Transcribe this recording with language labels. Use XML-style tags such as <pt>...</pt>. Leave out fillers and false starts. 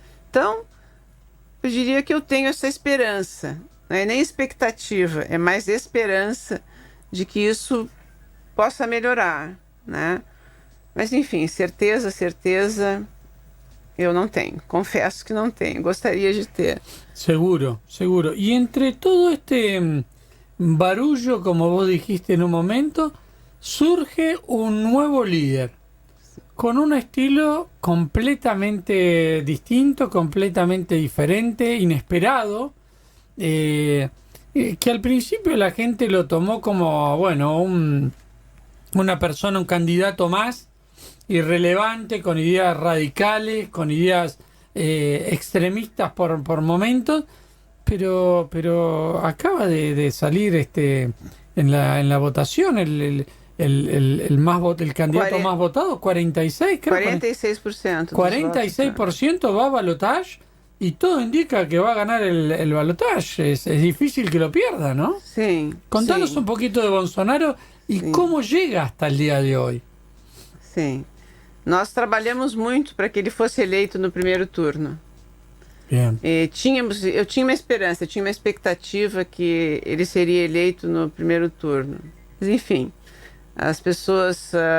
<pt>Então, eu diria que eu tenho essa esperança. Não é nem expectativa, é mais esperança de que isso possa melhorar, né? Mas, enfim, certeza, eu não tenho. Confesso que não tenho. Gostaria de ter.</pt> <es>Seguro. Y entre todo este barullo, como vos dijiste en un momento, surge un nuevo líder con un estilo completamente distinto, completamente diferente, inesperado, que al principio la gente lo tomó como, bueno, una persona, un candidato más irrelevante, con ideas radicales, con ideas extremistas por momentos, pero acaba de salir en la votación el candidato más votado, 46, creo. 46%. 46% va a balotaje y todo indica que va a ganar el balotaje. Es difícil que lo pierda, ¿no? Sí. Contanos un poquito de Bolsonaro y cómo llega hasta el día de hoy.</es> <pt>Sim. Nós trabalhamos muito para que ele fosse eleito no primeiro turno.</pt> <es>Bien.</es> <pt>Eu tinha uma esperança, eu tinha uma expectativa que ele seria eleito no primeiro turno. Mas, enfim, as pessoas...</pt>